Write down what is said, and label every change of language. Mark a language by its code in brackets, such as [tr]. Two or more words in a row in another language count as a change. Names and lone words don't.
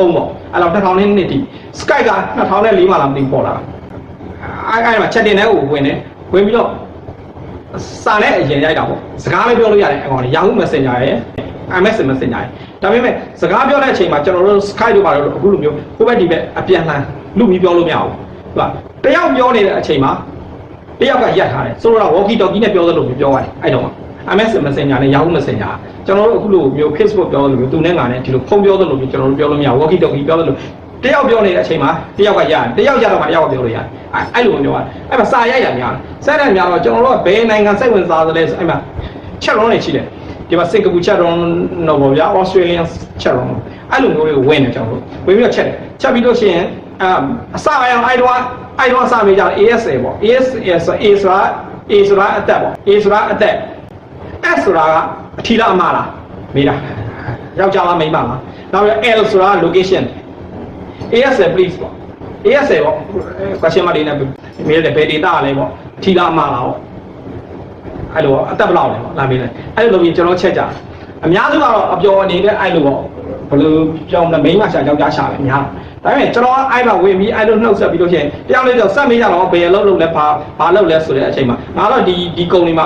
[my] ပေါ့အဲ့တော့2000နဲ့နှစ်တီ Skype က2004မှာလာမသိပေါ်လာတာအဲ့မှာ chatting နဲ့ကိုဝင်ပြီးတော့စာနဲ့အရင်ရိုက်တာပေါ့စကားလည်းပြောလို့ရတယ်အကောင် Yahoo Messenger ရဲ့ MSN Messenger ရဲ့ဒါပေမဲ့စကားပြောတဲ့အချိန်မှာကျွန်တော်တို့ Skype တို့ပါတော့အခုလိုမျိုးဟိုဘက်ဒီဘက်အပြန်လှန်လူပြီးပြောလို့မရဘူးဟုတ်တယောက်ပြောနေတဲ့အချိန်မှာတယောက်ကရက်ထားတယ်ဆိုတော့ [en] walkie talkie [my] နဲ့ပြောသလိုမျိုးပြောရတယ်အဲ့တော့ MSN Messenger နဲ့ Yahoo Messenger ကျွန်တော်တို့အခုလိုမျိုး Facebook ပြောသလိုမျိုးသူနဲ့ငါနဲ့ဒီလိုဖုန်းပြောသလိုမျိုးကျွန်တော်တို့ပြောလို့မရ [en] walkie talkie [my] ပြောသလိုတယောက်ပြောနေတဲ့အချိန်မှာတယောက်ကရတယ်တယောက်ရတော့မှတယောက်ကပြောလို့ရတယ်အဲ့လိုမျိုးပြောရတယ်အဲ့မှာစာရိုက်တာများတယ်စတဲ့များတော့ကျွန်တော်တို့ကဘယ်နိုင်ငံစိတ်ဝင်စားသလဲဆိုအဲ့မှာ [en] chat room [my] တွေရှိတယ်ဒီမှာ Singapore chat room တော့ပေါ့ဗျာ [en] Australian chat room [my] အဲ့လိုမျိုးတွေကိုဝင်နေကျွန်တော်တို့ဝင်ပြီးတော့ချက်ပြီးလို့ရှိရင်အစပိုင်းအဲ့တော့စမေးကြတယ် ASA ပေါ့ ASA ဆို A ဆိုတာအသက်ပေါ့ A ဆိုတာအသက် S ဆိုတာကအထီလားအမလားမေးတာယောက်ျားလားမိန်းမလားနောက်ပြီး L ဆိုတာ location [en] ASA please [my] ပေါ့ ASA ပေါ့ [en] question mark [my] လေးနဲ့မေးတယ်ဘယ် data လဲပေါ့အထီလားအမလားပေါ့အဲ့လိုအသက်ဘယ်လောက်လဲပေါ့လာမေးတယ်အဲ့လိုလုပ်ပြီးကျွန်တော်ချက်ကြအများစုကတော့အပျော်အနေနဲ့အဲ့လိုပေါ့ဘယ်လိုကြောင်းလဲမိန်းမရှာယောက်ျားရှာပဲအ များဒါပေမဲ့ကျွန်တော်အဲ့မှာဝင်ပြီးအဲ့လိုနှုတ်ဆက်ပြီးလို့ရှိရင်တယောက်လေးတော့စက်မေးကြတော့ဘယ်အလုပ်လုပ်လဲဘာလုပ်လဲဆိုတဲ့အချိန်မှာငါတော့ဒီကုမ္ပဏီမှာ